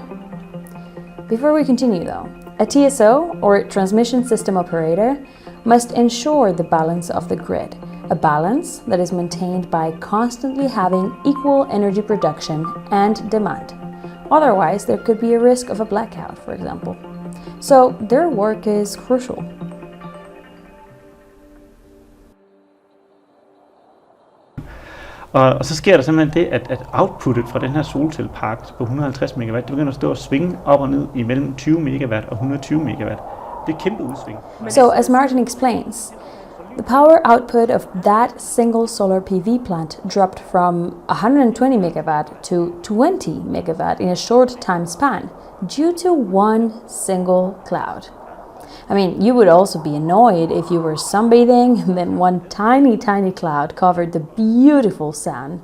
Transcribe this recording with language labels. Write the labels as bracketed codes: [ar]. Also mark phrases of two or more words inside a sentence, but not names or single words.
[en] Before we continue though, a TSO, or transmission system operator, must ensure the balance of the grid, a balance that is maintained by constantly having equal energy production and demand. Otherwise, there could be a risk of a blackout, for example. So their work is crucial. [da] Og så sker der simpelthen det, at outputtet fra den her solcellepark på 150 megawatt, det begynder at stå og svinge op og ned imellem 20 megawatt og 120 megawatt. Det er et kæmpe udsving. [en] So, as Martin explains, the power output of that single solar PV plant dropped from 120 megawatt to 20 megawatt in a short time span due to one single cloud. I mean, you would also be annoyed if you were sunbathing and then one tiny cloud covered the beautiful sun.